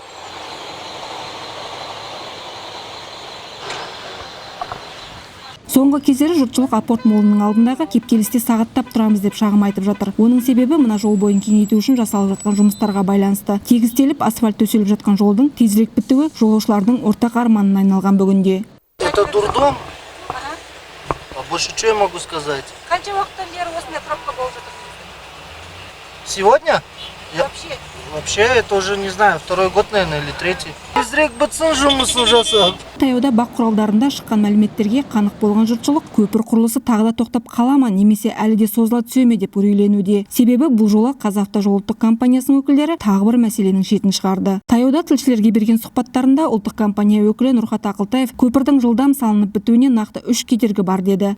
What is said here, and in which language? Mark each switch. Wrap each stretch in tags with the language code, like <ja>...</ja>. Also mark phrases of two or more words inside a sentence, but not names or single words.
<kk>Соңғы кездері жұртшылық Апорт молының алдындағы кептелісте сағаттап тұрамыз деп шағым айтып жатыр. Оның себебі мына жол бойын кеңейту үшін жасалып жатқан жұмыстарға байланысты. Тегістеліп, асфальт төселіп жатқан жолдың тезірек бітуі жолаушылардың ортақ арманына айналған бүгінде.</kk> <ru>Это дурдом. А больше что я могу сказать?</ru> <kk>Қанша уақыттан бері осындай пробка болып жатыр?</kk> <ru>Сегодня? Вообще это уже, не знаю, 2-й год, наверное, или 3-й.</ru> <kk>Тезірек бітсін жұмысын жасап. Таяуда бақ құралдарында шыққан мәліметтерге қанық болған жұртшылық көпір құрылысы тағы да тоқтап қала ма, немесе әлі де созыла түсе ме деп үрейленуде. Себебі бұл жолы Қазавтожол ұлттық компаниясының өкілдері тағы бір мәселенің шетін шығарды. Таяуда тілшілерге берген сұхбаттарында ұлттық компания өкілі Нұрхат Ақылтаев көпірдің жылдам салынып бітуіне нақты 3 кедергі бар деді.</kk>